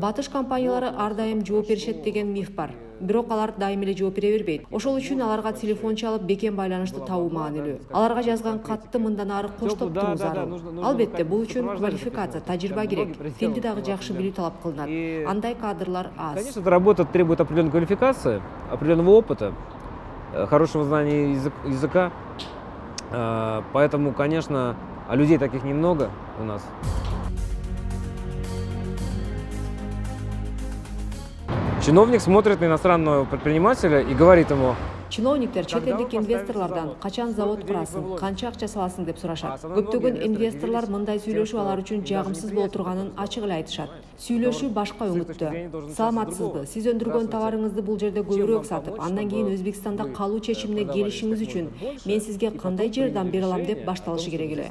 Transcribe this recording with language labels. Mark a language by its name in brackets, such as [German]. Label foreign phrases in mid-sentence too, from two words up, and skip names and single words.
[Kyrgyz] Батыш компаниялары ар дайым жооп беришет деген миф бар. Бирок алар дайым эле жооп бере бербейт. Ошол үчүн аларга телефон чалып бекем байланышты табуу маанилүү. Аларга жазган катты мындан ары коштоп туруу зарыл. Албетте, бул үчүн квалификация, тажрыйба керек. Тилди дагы жакшы билүү талап кылынат. Андай кадрлар аз. [Russian] Конечно, эта работа требует определенной квалификации, определенного опыта, хорошего знания языка. Поэтому, конечно, а людей таких немного у нас. Чиновник смотрит на иностранного предпринимателя и говорит ему: [Kyrgyz] Чиновниктер чет элдик инвесторлордон качан завод курасың, канча акча саласың деп сурашат. Көптөгөн инвесторлор мындай сүйлөшүү алар үчүн жагымсыз боло турганын ачык эле айтышат. Сүйлөшүү башка өңүттө. Саламатсызбы? Сиз өндүргөн товарыңызды бул жерде көбүрөөк сатып, андан кийин Өзбекстанда калуу чечимине келишиңиз үчүн мен сизге кандай жардам бере алам деп башталышы керек эле.